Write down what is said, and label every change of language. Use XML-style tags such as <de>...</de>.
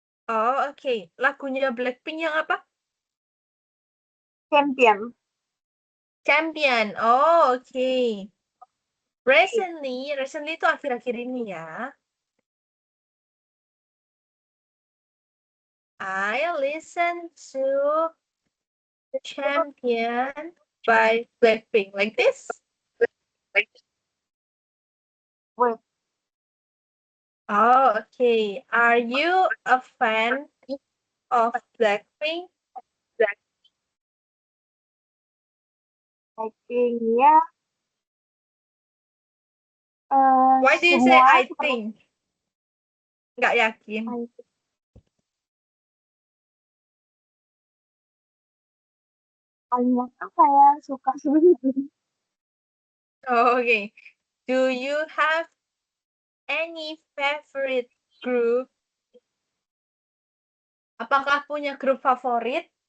<id>Oh, oke. Lagunya Blackpink yang apa?</id> <en>Champion.</en> <id>Champion. Oh, oke. Recently itu akhir-akhir ini ya.</id> <en>I listen to Champion by Blackpink. Like this? Wait, Oh, okay. Are you a fan of Blackpink?</en> <id>Blackpink ya.</id> <en>Why do you say</en> <id>Semua</id> <en>I think?</en> <id>Nggak yakin. banyak saya suka sebenarnya.</id> <en>Oh, okay. Do you have any favorite group?</en> <id>Apakah punya grup favorit?</id>